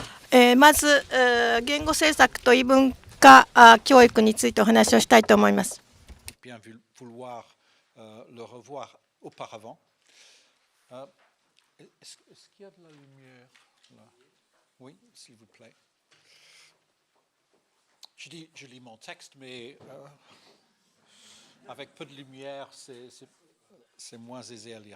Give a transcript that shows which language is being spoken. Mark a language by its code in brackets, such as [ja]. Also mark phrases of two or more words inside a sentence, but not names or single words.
[ja] まず、言語政策と異文化教育についてお話をしたいと思います。 [fr] Bien vouloir le revoir auparavant. Est-ce qu'il y a de la lumière là? Oui, s'il vous plaît. Je lis mon texte, mais avec peu de lumière, c'est moins aisé à lire.